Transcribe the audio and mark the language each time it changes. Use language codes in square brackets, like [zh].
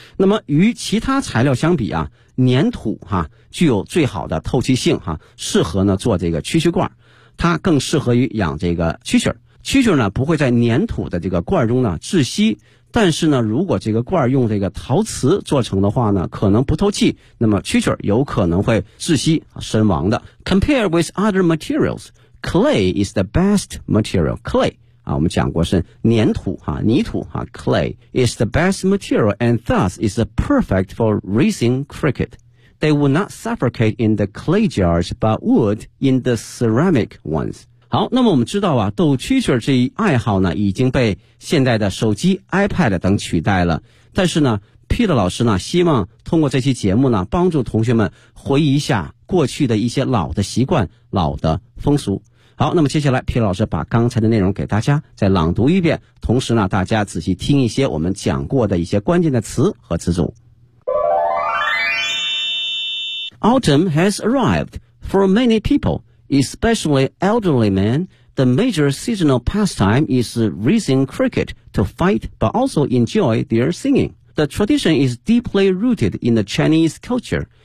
[zh] 那么与其他材料相比粘土具有最好的透气性适合呢做这个蛐蛐罐，它更适合于养这个蛐蛐。蛐蛐呢不会在粘土的这个罐中呢窒息，但是呢如果这个罐用这个陶瓷做成的话呢可能不透气，那么蛐蛐有可能会窒息身亡的。 [en] Compared with other materials, clay is the best material. Clay [zh] 我们讲过是粘土泥土 [en] clay is the best material and thus is perfect for raising cricket. They would not suffocate in the clay jars but would in the ceramic ones. [zh] 好，那么我们知道逗蛐蛐这一爱好呢已经被现在的手机 iPad 等取代了，但是呢 Peter 老师呢希望通过这期节目呢帮助同学们回忆一下过去的一些老的习惯老的风俗。好，那么接下来 Peter 老师把刚才的内容给大家再朗读一遍，同时呢大家仔细听一些我们讲过的一些关键的词和词组。 [en] Autumn has arrived for many peopleespecially elderly men, the major seasonal pastime is raising cricket to fight but also enjoy their singing. The tradition is deeply rooted in the Chinese culture.